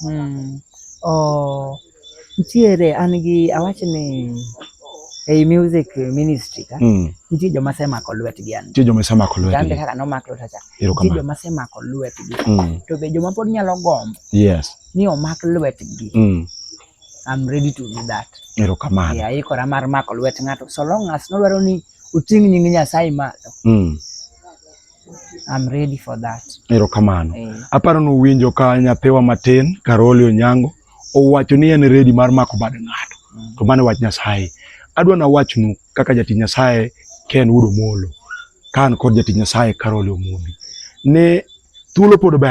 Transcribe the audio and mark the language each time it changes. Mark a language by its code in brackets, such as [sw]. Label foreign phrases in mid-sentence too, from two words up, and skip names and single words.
[luo] Nitiere an gi awachni ei music ministry ka nitie joma semako lwetgi an. Nitie joma semako lwetgi. Kande kaka nomak lwetacha. Nitie joma semako lwetgi. To be joma pod nyalo gombo. Yes. Ni omak lwetgi. [en] I'm ready to do that. [luo] Erokamano. Yeah, ikora mar mako lwet ng'ato. [en] So long as [luo] nodwaro ni uting' nying Nyasaye malo. [en] I'm ready for that. [luo] Erokamano. Aparo no winjo ka nyathiwa matin, Karoli Onyango, owacho ni en ready mar mako bad ng'ato. To mane wach Nyasaye. Adwa na wachnu kaka jatich Nyasaye Ken Wuod Omolo. Kan kod jatich Nyasaye Karoli Omondi. Ne thuolo pod ber.